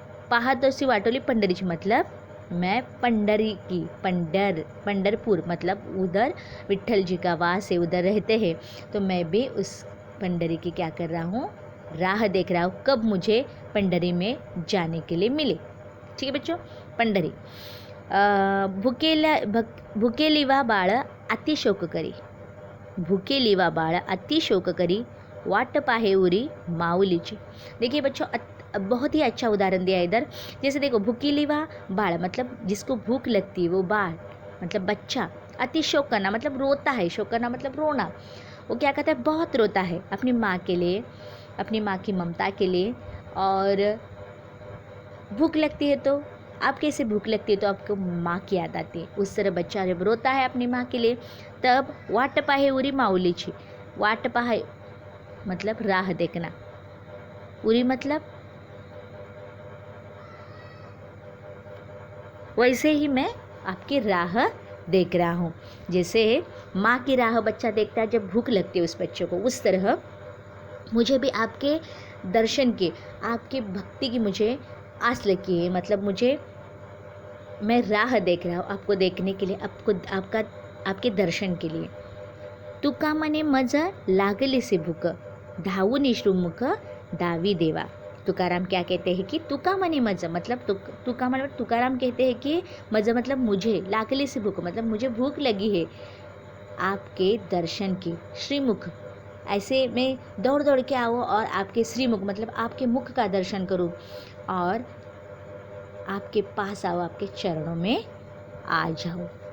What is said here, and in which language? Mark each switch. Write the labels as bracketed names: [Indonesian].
[Marathi] पाहतोसी वाटोली पंडरीची [Hindi] मतलब मैं पंडरी की, पंडरपुर मतलब उधर विट्ठल जी का वास है, उधर रहते हैं, तो मैं भी उस पंडरी की क्या कर रहा हूँ, राह देख रहा हूँ कब मुझे पंडरी में जाने के लिए मिले. ठीक है बच्चों. [Marathi] पंडरी भुकेली वा बाळ अति शोक करी, भुकेली वा बाळ अति शोक करी, वाट पाहे उरी माऊलीची. [Hindi] देखिए बच्चों बहुत ही अच्छा उदाहरण दिया इधर. जैसे देखो [Marathi] भूकीली वा बाळ [Hindi] मतलब जिसको भूख लगती है वो बाळ मतलब बच्चा, अति शोक करना मतलब रोता है, शोक करना मतलब रोना. वो क्या कहता है, बहुत रोता है अपनी माँ के लिए, अपनी माँ की ममता के लिए. और भूख लगती है तो आप कैसे, भूख लगती है तो आपको माँ की याद आती है. उस तरह बच्चा जब रोता है अपनी माँ के लिए, तब [Marathi] वाट पाहे उरी माऊलीची. [Hindi] वाट पाहे मतलब राह देखना, उरी मतलब वैसे ही मैं आपकी राह देख रहा हूँ. जैसे माँ की राह बच्चा देखता है जब भूख लगती है उस बच्चे को, उस तरह मुझे भी आपके दर्शन की, आपकी भक्ति की मुझे आस लगी है. मतलब मैं राह देख रहा हूँ आपको देखने के लिए, आपके दर्शन के लिए. [Marathi] तुका मने मज लागलीसी भूक, धावूनी श्रीमुख दावी देवा. [Hindi] तुकाराम क्या कहते हैं कि [Marathi] तुका मने मज [Hindi] मतलब तुका मन तुकाराम कहते हैं कि मज मतलब मुझे, लागली से भूख मतलब मुझे भूख लगी है आपके दर्शन की. श्रीमुख ऐसे मैं दौड़ दौड़ के आऊँ और आपके श्रीमुख मतलब आपके मुख का दर्शन करूँ और आपके पास आओ, आपके चरणों में आ जाओ।